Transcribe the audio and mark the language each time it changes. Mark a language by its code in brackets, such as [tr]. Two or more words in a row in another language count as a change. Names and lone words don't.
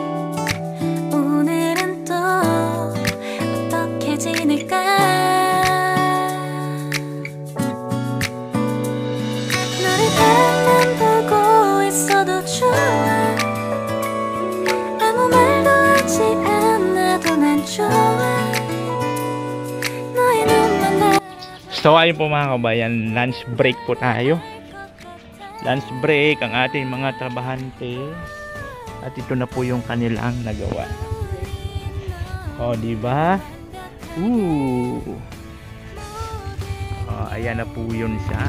[ko] 오늘은 또 어떻게 지낼까 너를 바라만 보고 있어도 좋아 아무 말도 하지 않아도 난 좋아 너의 눈만 봐 [tl] So ayun po mga kabayan, [en] lunch break [tl] po tayo. [en] Lunch break [tl] ang ating mga trabahante. At ito na po yung kanilang nagawa. O, diba? Ayan na po yun siya.